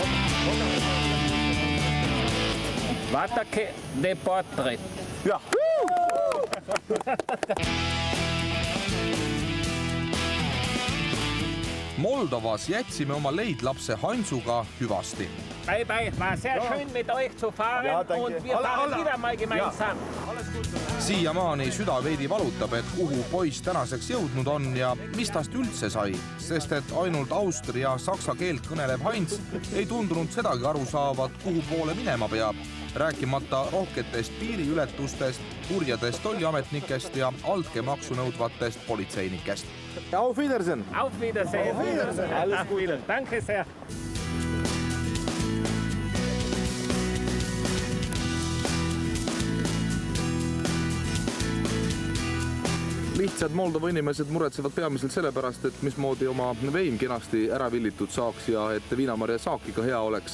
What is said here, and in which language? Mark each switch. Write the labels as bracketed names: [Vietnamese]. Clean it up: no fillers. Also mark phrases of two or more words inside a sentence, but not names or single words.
[Estonian] Vaadake de portret. Jah. Moldovas jätsime oma leidlapse Hansuga hüvasti. [English] Bye bye, [German] war sehr schön mit euch zu fahren und wir fahren wieder mal gemeinsam. [Estonian] Siiamaani süda veidi valutab, et kuhu poiss tänaseks jõudnud on ja mis tast üldse sai, sest et ainult austria saksa keelt kõnelev Heinz ei tundunud sedagi aru saavat, kuhu poole minema peab, rääkimata rohketest piiriületustest, kurjadest tolliametnikest ja altkäemaksu nõudvatest politseinikest. [German] Auf Wiedersehen! Auf Wiedersehen! Auf Wiedersehen! Alles Gute! Danke sehr! [Estonian] Lihtsad Moldova inimesed muretsevad peamiselt sellepärast, et mismoodi oma vein kenasti ära villitud saaks ja et viinamarja saak ikka hea oleks.